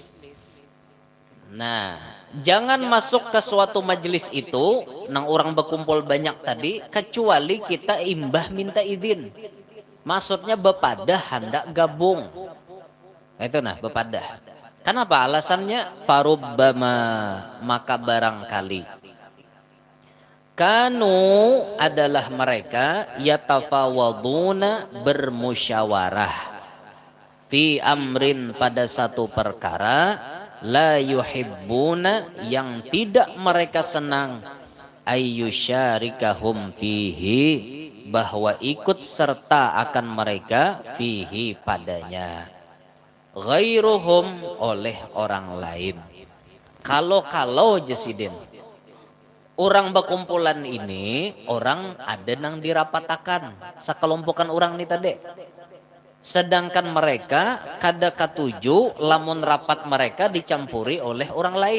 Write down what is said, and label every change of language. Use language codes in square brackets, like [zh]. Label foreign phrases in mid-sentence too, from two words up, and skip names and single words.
[id] Nah, jangan masuk ke suatu majelis itu nang orang berkumpul banyak tadi kecuali kita imbah minta izin. [bjn] Maksudnya bepadah hendak gabung. Itu nah bepadah. Kenapa alasannya? [id] Farubbama, maka barangkali. Kanu adalah mereka yatafawaduna, bermusyawarah [ar] في أمر, [id] pada satu perkara, [ar] لا يحبون, [id] yang tidak mereka senang, [ar] أن يشاركهم فيه, [id] bahwa ikut serta akan mereka fihi, padanya, ghairuhum, oleh orang lain. [bjn] Kalau jasidin orang berkumpulan ini, orang ada nang dirapatakan, sekelompokan orang nih tadi. Sedangkan mereka kada katuju lamun rapat mereka dicampuri oleh orang lain.